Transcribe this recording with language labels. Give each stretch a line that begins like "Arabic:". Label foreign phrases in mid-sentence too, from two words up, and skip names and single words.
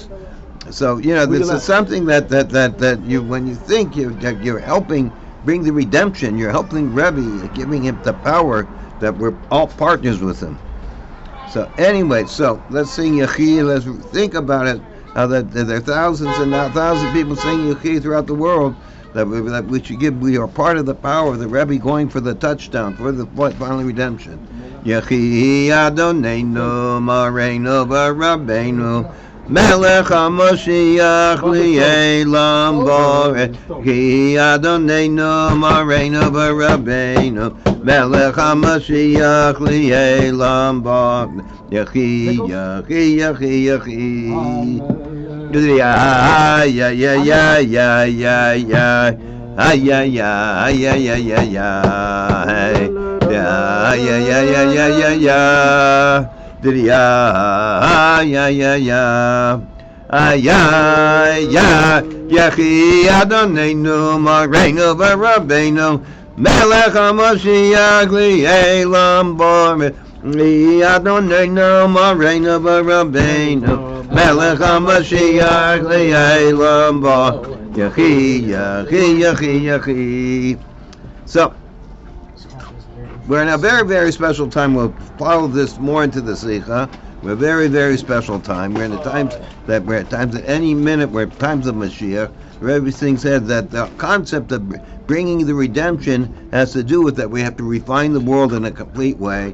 English: So this is something that you, when you think you're helping bring the redemption, you're helping Rebbe, giving him the power that we're all partners with him. So anyway, so let's sing Yehi. Let's think about it. How that there are thousands and now thousands of people singing Yehi throughout the world. That we should give. We are part of the power of the Rebbe going for the touchdown, for the final redemption.
Hebrew: יחי אדוננו מורנו ורבינו מלך המשיח לעולם ועד. יחי אדוננו מורנו ורבינו מלך המשיח לעולם ועד. יחי יחי יחי יחי. Ya ya ya ya ya ya ya. Ay ya ya ya ya ya ya. Ya ya ya ya ya ya ya. Ya ya ya ya. Ay ya ya. יחי אדוננו מורנו ורבינו מלך המשיח לעולם ועד. יחי אדוננו מורנו ורבינו מלך המשיח לעולם ועד. יחי יחי יחי יחי.
English: So we're in a very, very special time. We'll follow this more into the Sikha. We're a very, very special time. We're in the times that we're at times at any minute. We're at times of Mashiach. Everything said that the concept of bringing the redemption has to do with that we have to refine the world in a complete way.